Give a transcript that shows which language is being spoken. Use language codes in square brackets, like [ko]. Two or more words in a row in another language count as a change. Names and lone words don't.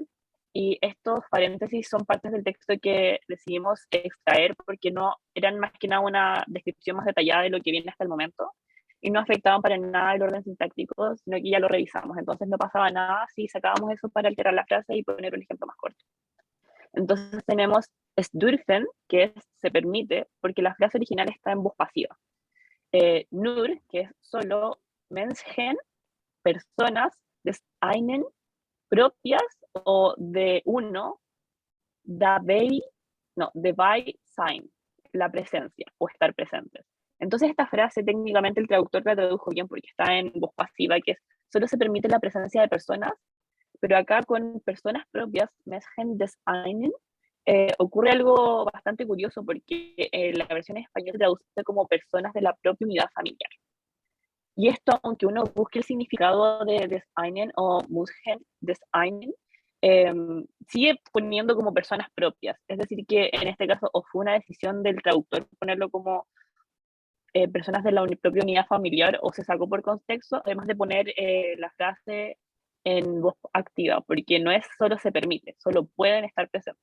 [es] Y estos paréntesis son partes del texto que decidimos extraer porque no eran más que nada una descripción más detallada de lo que viene hasta el momento y no afectaban para nada el orden sintáctico, sino que ya lo revisamos. Entonces no pasaba nada si sacábamos eso para alterar la frase y poner un ejemplo más corto. Entonces tenemos [de] es dürfen, [es] que es se permite, porque la frase original está en voz pasiva. Nur, que es solo, [de] Menschen, personas, des einen, [es] propias, o de uno, [de] dabei, no, dabei sein, [es] la presencia, o estar presentes. Entonces esta frase técnicamente el traductor la tradujo bien porque está en voz pasiva, que es, solo se permite la presencia de personas, pero acá con personas propias, [de] Menschen des einen, [es] ocurre algo bastante curioso porque la versión en español se traduce como personas de la propia unidad familiar. Y esto, aunque uno busque el significado de [de] des einen [es] o [de] Mushen des einen, [es] sigue poniendo como personas propias. Es decir, que en este caso o fue una decisión del traductor ponerlo como personas de la propia unidad familiar o se sacó por contexto, además de poner la frase en voz activa, porque no es solo se permite, solo pueden estar presentes.